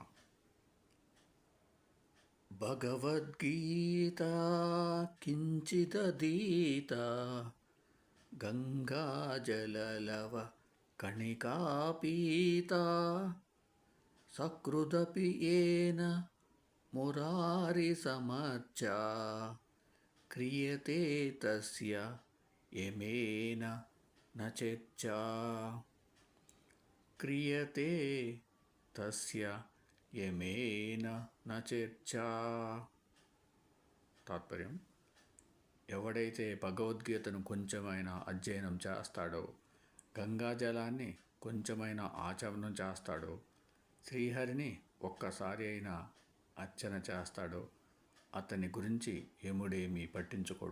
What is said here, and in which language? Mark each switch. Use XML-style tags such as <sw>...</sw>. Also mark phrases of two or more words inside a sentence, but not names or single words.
<sa>భగవద్గీత కించిదీత గంగాజలలవ కణికాపీత సకృదపి ఏన మురారి సమర్చా క్రియతే తస్య యమేన న చర్చా క్రియతే తస్య యమేన న చర్చా.</sa> <te>తాత్పర్యం: ఎవడైతే భగవద్గీతను కొంచెమైనా అధ్యయనం చేస్తాడో, గంగాజలాన్ని కొంచెమైనా ఆచమనం చేస్తాడో, శ్రీహరిని ఒక్కసారి అయినా అర్చన చేస్తాడో అతని గురించి యముడేమీ పట్టించుకోడు.</te>